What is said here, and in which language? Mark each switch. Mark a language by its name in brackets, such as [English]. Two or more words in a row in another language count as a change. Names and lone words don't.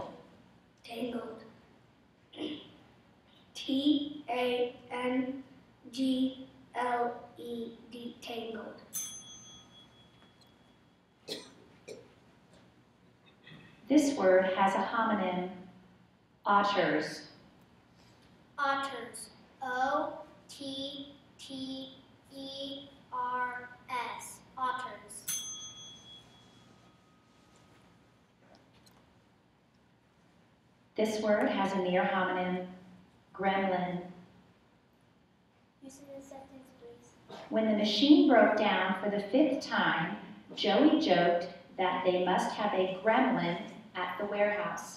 [English] Tangled. T-A-N-G-L-E-D. Tangled. This word has a homonym, otters. Otters. O-T-T-E-R-S. Otters. This word has a near homonym, gremlin. Use it in a sentence, please. When the machine broke down for the 5th time, Joey joked that they must have a gremlin at the warehouse.